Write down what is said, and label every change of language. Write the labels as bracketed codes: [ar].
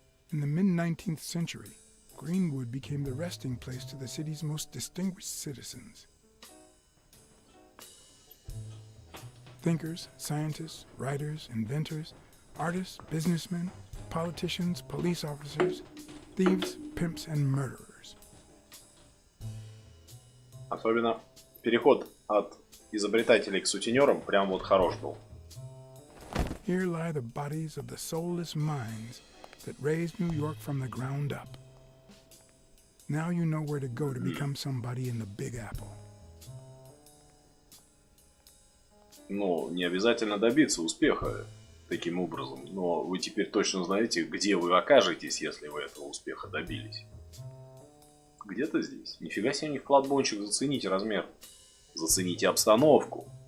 [en] In the mid-19th century, Greenwood became the resting place to the city's most distinguished citizens. Thinkers, scientists, writers, inventors, artists, businessmen, politicians, police officers, thieves, pimps, and murderers. [ru] Особенно переход от изобретателей к сутенерам прям вот хорош был. [en] Here lie the bodies of the soulless minds that raised New York from the ground up. Now you know where to go to become somebody in the Big Apple. [ru] Ну, не обязательно добиться успеха таким образом, но вы теперь точно знаете, где вы окажетесь, если вы этого успеха добились. Где-то здесь. Нифига себе у них кладбончик, зацените размер. Зацените обстановку.